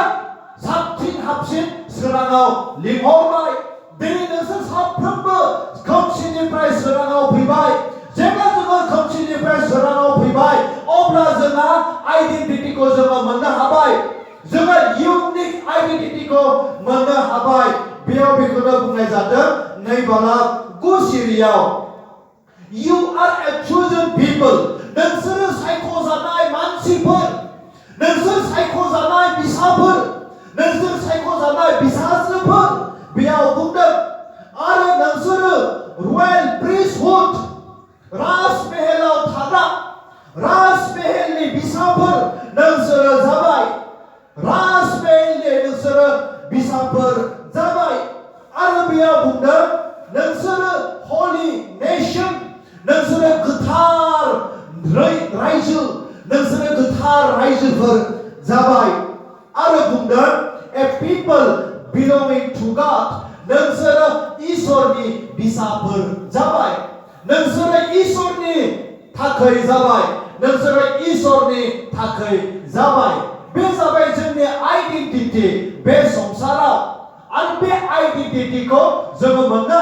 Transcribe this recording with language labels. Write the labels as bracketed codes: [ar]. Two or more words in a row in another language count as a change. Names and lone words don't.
[brx] साबसिन हाबसिन सोराङाव लिंहरबाय दिनै नोंसोर साफ्रोमबो खोमसिनिफ्राय सोराङाव फैबाय जेब्ला जोङो खोमसिनिफ्राय सोराङाव फैबाय अब्ला जोंहा आइडेन्टिटिखौ जोङो मोननो हाबाय जोङो [en] unique identity [brx] मोननो हाबाय बेयाव बेखौनो बुंनाय जादों नै बालाक 9 सिरियाव [en] You are a chosen people [brx] नोंसोरो सायख'जानाय मानसिफोर नोंसोर सायख'जानाय फिसाफोर नोंसोर सायख'जानाय फिसाजोफोर बेयाव बुंदों आरो नोंसोरो [en] royal priesthood [brx] राजमहलाव थाग्रा राजमहलनि फिसाफोर नोंसोरो जाबाय राजमहलनि नोंसोरो फिसाफोर जाबाय आरो बेयाव बुंदों नोंसोरो [en] holy nation [brx] नोंसोरो गोथार रायजो नोंसोरो गोथार रायजोफोर जाबाय आरो बुंदों [en] a people belonging to God [brx] नोंसोरो इसोरनि फिसाफोर जाबाय नोंसोरो इसोरनि थाखाय जाबाय नोंसोरो इसोरनि थाखाय जाबाय बे जाबाय जोंनि आइडेन्टिटि बे संसाराव आरो बे आइडेन्टिटिखौ जोङो मोननो